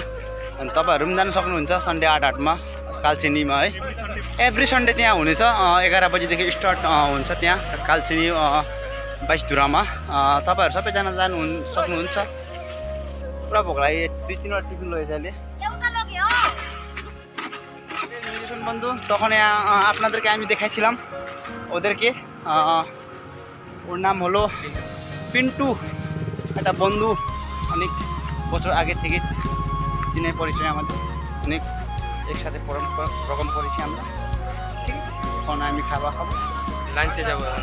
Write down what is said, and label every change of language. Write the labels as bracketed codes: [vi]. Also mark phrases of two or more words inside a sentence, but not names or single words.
[ne] अनि तपाईँहरू पनि जानु सक्नुहुन्छ सन्डे 8-8मा कालचिनीमा है। [en] every Sunday [ne] त्यहाँ हुनेछ, 11 बजीदेखि स्टार्ट हुन्छ त्यहाँ कालचिनी 22 धुरामा। तपाईँहरू सबैजना जानु सक्नुहुन्छ। पुरा भोक लाग्यो, 2-3वटा टिफिन लगेछ अहिले। [bn] বন্ধু তখন আপনাদেরকে আমি দেখাইছিলাম ওদেরকে, ওর নাম হলো পিন্টু, একটা বন্ধু, অনেক বছর আগে থেকে চিনে পরিচয় আমাদের, অনেক একসাথে প্রোগ্রাম করেছি আমরা। ঠিক এখন আমি খাবার খাবো, লাঞ্চে যাবো।